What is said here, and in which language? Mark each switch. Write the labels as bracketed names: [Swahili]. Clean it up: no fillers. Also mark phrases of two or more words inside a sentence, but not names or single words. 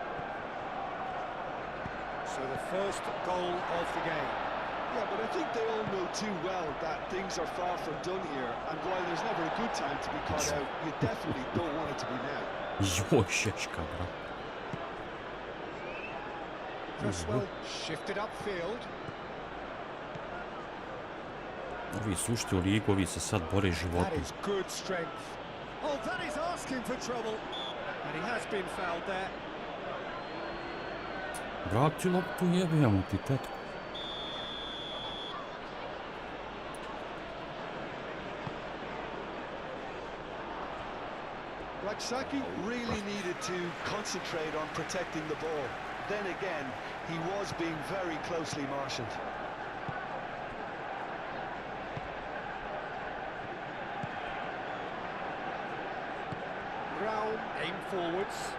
[English] So the first goal of the game. Yeah, but I think they all know too well that things are far from done here, and while there's never a good time to be caught out, you definitely don't want it to be now. [Bosnian] Joj, šeška, bro. [English] Press well, shifted upfield. [Bosnian] Ovi su ušli u ligu, ovi se sad bore [English] That [Bosnian] životom. [English] is good strength. Oh, that is asking for trouble. And he has been fouled there. [Bosnian] Vrati loptu, jebem ti, tetko. [English] Saki really needed to concentrate on protecting the ball. Then again, he was being very closely marshalled. Brown, aim forwards.